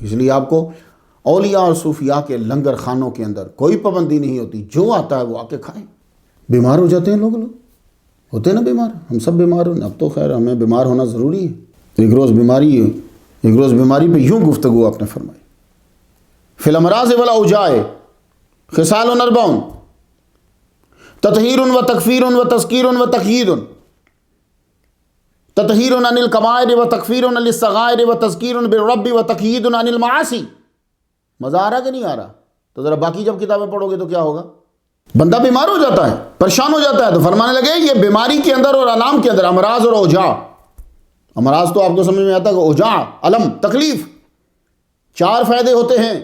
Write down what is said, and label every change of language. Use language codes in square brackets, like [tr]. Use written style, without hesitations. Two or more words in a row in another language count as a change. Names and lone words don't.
[ur] اس لیے آپ کو اولیاء اور صوفیاء کے لنگر خانوں کے اندر کوئی پابندی نہیں ہوتی، جو آتا ہے وہ آ کے کھائیں. بیمار ہو جاتے ہیں لوگ ہوتے ہیں نا بیمار، ہم سب بیمار ہیں. اب تو خیر ہمیں بیمار ہونا ضروری ہے. ایک روز بیماری پہ یوں گفتگو آپ نے فرمائی. [ar] فی الامراض والاوجاع خصال اربع تطہیر و تکفیر و تذکیر و تقیید. تطہیر عن الکبائر و تکفیر عن الصغائر و تذکیر بالرب و تقیید عن المعاصی. [ur] مزہ آ رہا کہ نہیں آ رہا؟ تو ذرا باقی جب کتابیں پڑھو گے تو کیا ہوگا؟ بندہ بیمار ہو جاتا ہے، پریشان ہو جاتا ہے، تو فرمانے لگے یہ بیماری کے اندر اور علام کے اندر امراض اور اوجاع. امراض تو آپ کو سمجھ میں آتا ہے کہ اوجاع علم تکلیف، 4 فائدے ہوتے ہیں.